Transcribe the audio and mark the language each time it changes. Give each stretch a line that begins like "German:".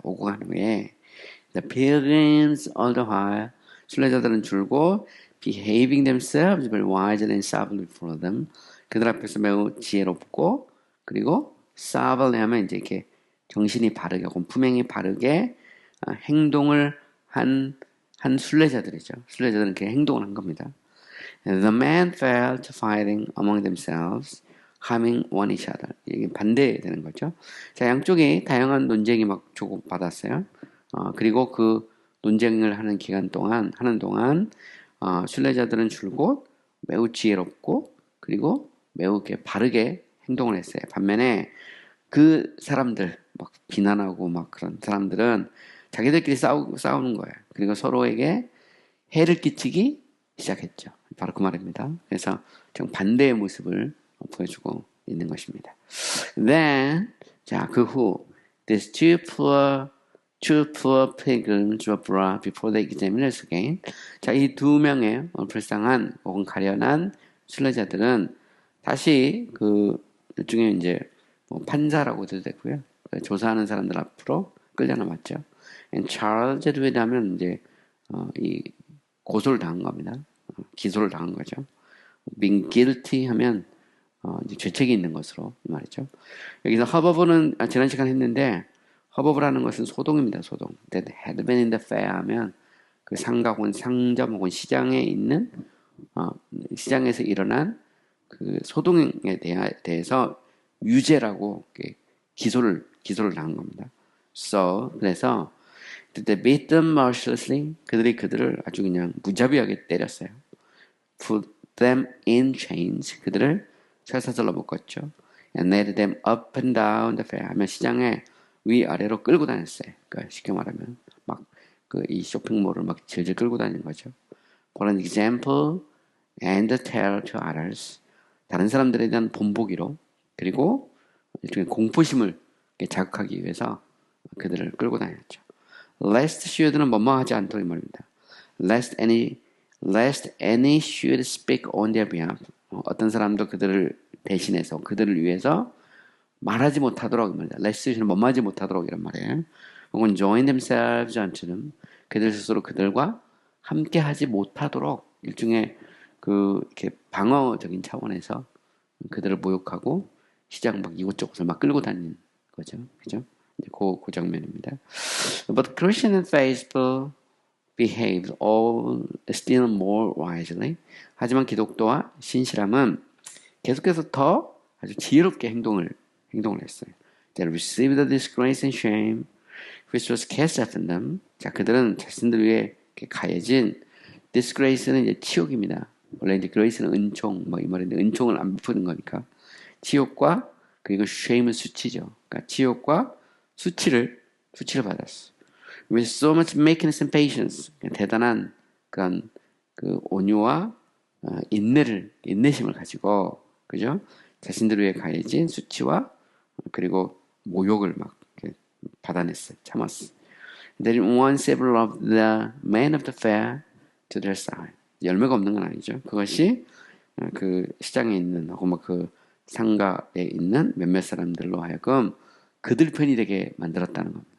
Korean: 오고 간 후에
English: the pilgrims all the while
Korean: 순례자들은 줄고
English: behaving themselves very wisely and soberly before them
Korean: 그들 앞에서 매우 지혜롭고 그리고 soberly 하면 이제 이렇게 정신이 바르게 혹은 품행이 바르게 행동을 한 순례자들이죠. 순례자들은 이렇게 행동을 한 겁니다.
English: The men fell to fighting among themselves, harming one each other.
Korean: 이게 반대되는 거죠. 자, 양쪽이 다양한 논쟁이 막 주고받았어요. 그리고 그 논쟁을 하는 동안 순례자들은 줄곧 매우 지혜롭고 그리고 매우 이렇게 바르게 행동을 했어요. 반면에 그 사람들 막 비난하고 막 그런 사람들은 자기들끼리 싸우는 거예요. 그리고 서로에게 해를 끼치기 시작했죠. 바로 그 말입니다. 그래서 좀 반대의 모습을 보여주고 있는 것입니다.
English: Then,
Korean: 자, 그 후,
English: these two poor pilgrims were brought before the examiners again.
Korean: 자, 이 두 명의 불쌍한 혹은 가련한 순례자들은 다시 그 일종의 이제 뭐 판사라고도 되고요. 조사하는 사람들 앞으로 끌려나왔죠.
English: And charged with
Korean: 하면 이제 이 고소를 당한 겁니다. 기소를 당한 거죠.
English: being guilty
Korean: 하면 이제 죄책이 있는 것으로 말이죠. 여기서 허버브는 지난 시간 했는데 허버브라는 것은 소동입니다. 소동.
English: That had been in the fair
Korean: 하면 그 상가 혹은 상점 혹은 시장에 있는 시장에서 일어난 그 소동에 대해서 유죄라고 기소를 당한 겁니다.
English: So
Korean: 그래서
English: they beat them mercilessly.
Korean: 그들을 아주 그냥 무자비하게 때렸어요.
English: Put them in chains.
Korean: 그들을 철사슬로 묶었죠.
English: And led them up and down the fair.
Korean: 하면 시장에 위아래로 끌고 다녔어요. 그러니까 쉽게 말하면 막 이 쇼핑몰을 막 질질 끌고 다니는 거죠.
English: For an example and a terror to others.
Korean: 다른 사람들에 대한 본보기로 그리고 일종의 공포심을 자극하기 위해서 그들을 끌고 다녔죠. Lest should는 뭐뭐 하지 않도록 이 말입니다.
English: Lest any should speak on their behalf.
Korean: 어떤 사람도 그들을 대신해서 그들을 위해서 말하지 못하도록 이 말입니다. Lest should는 뭐뭐 하지 못하도록 이란 말이에요. 혹은
English: join themselves unto them.
Korean: 그들 스스로 그들과 함께 하지 못하도록 일종의 이렇게 방어적인 차원에서 그들을 모욕하고 시장 막 이곳저곳을 막 끌고 다니는 거죠. 그죠? 그 장면입니다. But Christian and faithful behaved all still more wisely. 하지만 기독교와 신실함은 계속해서 더 아주 지혜롭게 행동을 했어요.
English: They received the disgrace and shame which was cast upon them.
Korean: 자, 그들은 자신들 위에 가해진 disgrace는 이제 치욕입니다. 원래 이제 grace는 은총 뭐 이 말인데 은총을 안 베푸는 거니까 치욕과 그리고 shame은 수치죠. 그러니까 치욕과 수치를 받았어.
English: With so much meekness and patience,
Korean: 대단한 그런 그 온유와 인내심을 가지고, 그죠? 자신들 위해 가해진 수치와 그리고 모욕을 막 받아냈어요. 참았어.
English: They won several of the men of the fair to their side.
Korean: 열매가 없는 건 아니죠. 그것이 그 시장에 있는 혹은 뭐 그 상가에 있는 몇몇 사람들로 하여금 그들 편이 되게 만들었다는 겁니다.